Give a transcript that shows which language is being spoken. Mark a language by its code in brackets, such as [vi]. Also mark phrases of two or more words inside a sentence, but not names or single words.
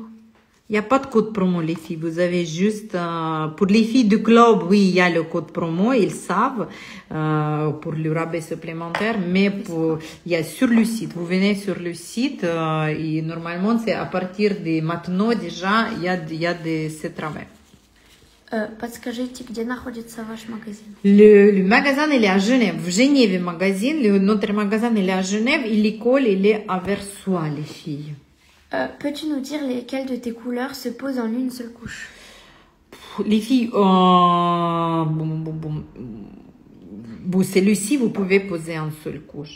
[fr] Il n'y a pas de code promo, les filles. Vous avez juste, pour les filles du club, oui, il y a le code promo, ils savent, pour le rabais supplémentaire, mais il y a sur le site. Vous venez sur le site, et normalement, c'est à partir de maintenant, déjà, il y a ce travail. [ru] Подскажите, где находится ваш магазин? [fr] Le magasin, il est à Genève. [ru] В [fr] Genève, magazine. Notre magasin, il est à Genève. Et l'école, il est à Versoix, les filles. Peux-tu nous dire lesquelles de tes couleurs se posent en une seule couche? Les filles, celui-ci, vous pouvez poser en seule couche.